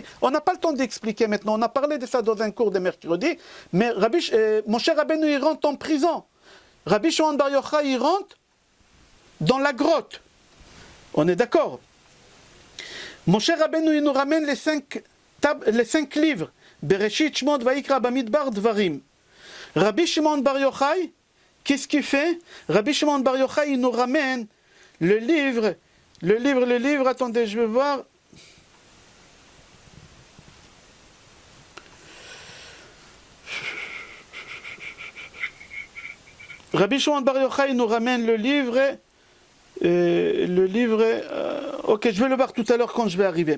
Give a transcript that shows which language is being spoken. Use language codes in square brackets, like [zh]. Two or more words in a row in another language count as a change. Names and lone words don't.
[fr] On n'a pas le temps d'expliquer maintenant, on a parlé de ça dans un cours de mercredi, mais Moshe Rabbeinu, il rentre en prison. Rabbi Shimon Bar Yochai, il rentre dans la grotte. On est d'accord? Moshe Rabbeinu, il nous ramène les 5 livres. Bereshit, Shmot, Vaikra, Bamidbar, Dvarim. Rabbi Shimon Bar Yochai, qu'est-ce qu'il fait? Rabbi Shimon Bar Yochai, il nous ramène le livre, attendez, je vais voir. Rabbi Shimon Bar Yochai, il nous ramène le livre, ok, je vais le voir tout à l'heure quand je vais arriver.